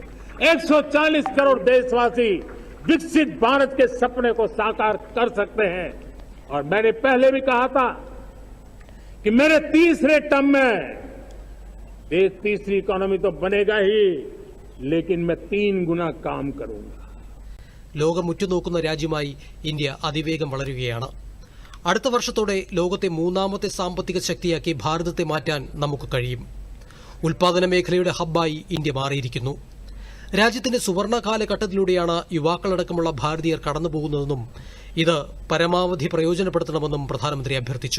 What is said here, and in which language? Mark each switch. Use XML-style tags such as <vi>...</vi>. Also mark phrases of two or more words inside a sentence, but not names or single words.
<hi>140 करोड़ देशवासी विकसित भारत के सपने को साकार कर सकते हैं. और मैंने पहले भी कहा था कि मेरे तीसरे टर्म में देश तीसरी इकोनॉमी तो बनेगा ही, लेकिन मैं 3 गुना काम करूंगा.</hi> <ml>ലോകം ഉറ്റുനോക്കുന്ന രാജ്യമായി ഇന്ത്യ അതിവേഗം വളരുകയാണ്. അടുത്ത വർഷത്തോടെ ലോകത്തെ മൂന്നാമത്തെ സാമ്പത്തിക ശക്തിയാക്കി ഭാരതത്തെ മാറ്റാൻ നമുക്ക് കഴിയും. ഉൽപാദന മേഖലയുടെ ഹബ്ബായി ഇന്ത്യ മാറിയിരിക്കുന്നു. രാജ്യത്തിന്റെ സുവർണ കാലഘട്ടത്തിലൂടെയാണ് യുവാക്കളടക്കമുള്ള ഭാരതീയർ കടന്നുപോകുന്നതെന്നും ഇത് പരമാവധി പ്രയോജനപ്പെടുത്തണമെന്നും പ്രധാനമന്ത്രി അഭ്യർത്ഥിച്ചു.</ml>